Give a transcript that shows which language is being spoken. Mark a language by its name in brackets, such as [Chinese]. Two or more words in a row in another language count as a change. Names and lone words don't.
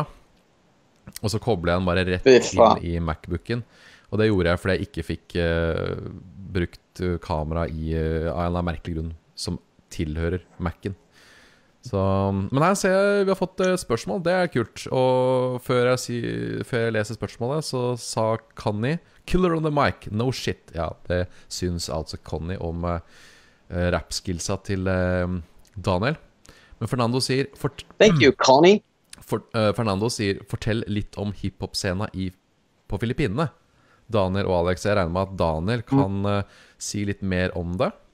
[Norwegian] Og så kobler jeg den bare rett inn i MacBooken. Og det gjorde jeg fordi jeg ikke fikk brukt kamera av en eller annen merkelig grunn som tilhører Mac'en. Så, men her ser jeg vi har fått spørsmål, det kult. Og før jeg leser spørsmålet så sa Connie [English] Killer on the mic, no shit. [Norwegian] Ja, det syns altså Connie om rap-skillsa til Daniel. Men Fernando sier [English] Thank you, Connie. [Norwegian] Fernando sier fortell litt om hiphop-scena på Filippinene. Daniel og Alex, jeg regner med at Daniel kan si litt mer om det.